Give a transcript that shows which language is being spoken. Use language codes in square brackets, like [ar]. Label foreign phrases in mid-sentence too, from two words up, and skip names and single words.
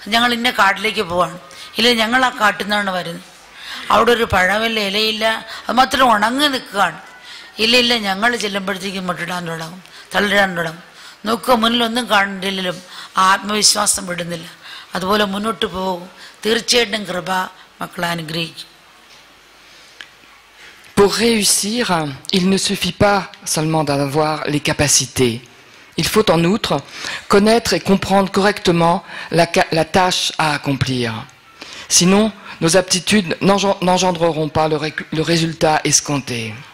[ml] ഞങ്ങൾ ഇന്ന കാട്ടിലേക്ക് പോവാണ്, ഇല്ല ഞങ്ങൾ ആ കാട്ടിൽ നിന്നാണ് വരുന്നത്, അവിടെ ഒരു പഴമില്ല, ഇലയില്ല, അത് മാത്രം ഉണങ്ങി നിൽക്കുകയാണ്, ഇല്ല ഞങ്ങൾ ചെല്ലുമ്പോഴത്തേക്കും മുട്ടിടാൻ തുടങ്ങും, തള്ളിടാൻ തുടങ്ങും. നോക്കുക, മുന്നിലൊന്നും കാണണ്ടില്ലെങ്കിലും ആത്മവിശ്വാസം വിടുന്നില്ല. അതുപോലെ മുന്നോട്ട് പോകും. തീർച്ചയായിട്ടും കൃപ മക്കളെ അനുഗ്രഹിക്കും. [fr] Pour réussir, il ne suffit pas seulement d'avoir les capacités. Il faut en outre connaître et comprendre correctement la tâche à accomplir. Sinon, nos aptitudes n'engendreront pas le résultat escompté.